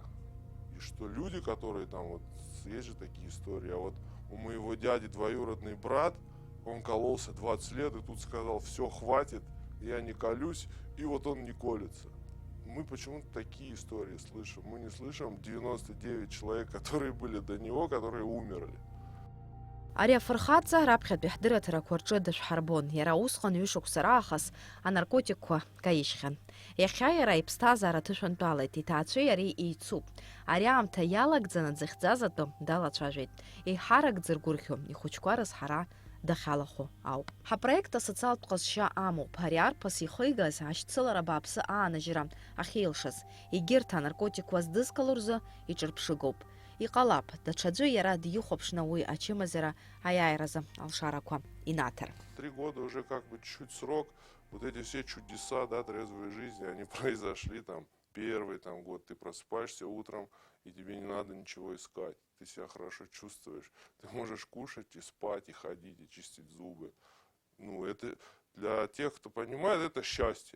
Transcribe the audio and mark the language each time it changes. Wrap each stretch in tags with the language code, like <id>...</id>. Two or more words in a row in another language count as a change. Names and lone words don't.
<ru>И что люди, которые там, вот есть же такие истории, а вот у моего дяди двоюродный брат, он кололся 20 лет, и тут сказал: все, хватит, я не колюсь, и вот он не колется. Мы почему-то такие истории слышим. Мы не слышим 99 человек, которые были до него, которые умерли.</ru> <ab>Ари афырхаҵа раԥхьатәи ҳдырраҭарақәа рҿы дышәҳарбон. Иара усҟан ҩышықәса раахыс анаркотикқәа каишьхьан. Иахьа иара иԥсҭазаара ҭышәантәалеит, иҭаацәеи иареи еицуп. Ари аамҭа иалагӡаны дзыхьӡаз атәы далацәажәеит. Еиҳаракӡыргәырӷьо, ихәыҷқәа рызҳара дахьалахәо ауп. Ҳапроект асоциалтә ҟазшьа амоуп. Ари арԥыс ихигаз ашьцылара бааԥсы aanажьра ахьеилшаз. Егьырҭ анаркотикқәа здызкыло рзы иҿырԥшыгоуп. Иҟалап, даҽаӡәы иара дихәаԥшны уи ачымазара аиааиразы алшарақәа инаҭар.</ab> <ru>3 года уже как бы чуть срок, вот эти все чудеса, да, трезвой жизни, они произошли там первый там год. Ты просыпаешься утром, и тебе не надо ничего искать. Ты себя хорошо чувствуешь. Ты можешь кушать и спать, и ходить, и чистить зубы. Ну, это для тех, кто понимает, это счастье.</ru>